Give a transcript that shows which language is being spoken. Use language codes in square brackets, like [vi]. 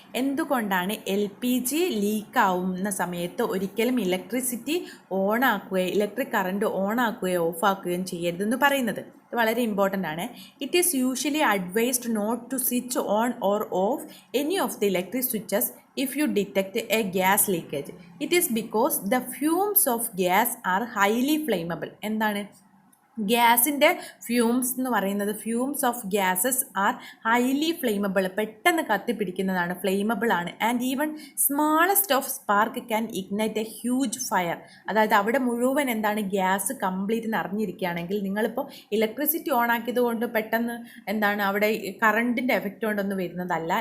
[ml] എന്തുകൊണ്ടാണ് LPG leak ആവുന്ന സമയത്ത് ഒരിക്കലും electricity electric current on ആക്കുകയോ of ആക്കുകയും ചെയ്യരുതെന്ന് പറയുന്നത്? ഇത് വളരെ ഇമ്പോർട്ടൻ്റ് ആണ്. [en] It is usually advised not to switch on or off any of the electric switches if you detect a gas leakage. It is because the fumes of gas are highly flammable. [ml] എന്താണ്? ഗ്യാസിൻ്റെ fumes എന്ന് പറയുന്നത്, [en] fumes of gases are highly flammable, [ml] പെട്ടെന്ന് കത്തിപ്പിടിക്കുന്നതാണ്, flammable ആണ്. [en] And even smallest of spark can ignite a huge fire. [ml] അതായത് അവിടെ മുഴുവൻ എന്താണ്? ഗ്യാസ് കംപ്ലീറ്റ് നിറഞ്ഞിരിക്കുകയാണെങ്കിൽ നിങ്ങളിപ്പോൾ ഇലക്ട്രിസിറ്റി ഓൺ ആക്കിയത് കൊണ്ട് പെട്ടെന്ന് എന്താണ് അവിടെ കറണ്ടിൻ്റെ എഫക്റ്റ് കൊണ്ടൊന്നും വരുന്നതല്ല.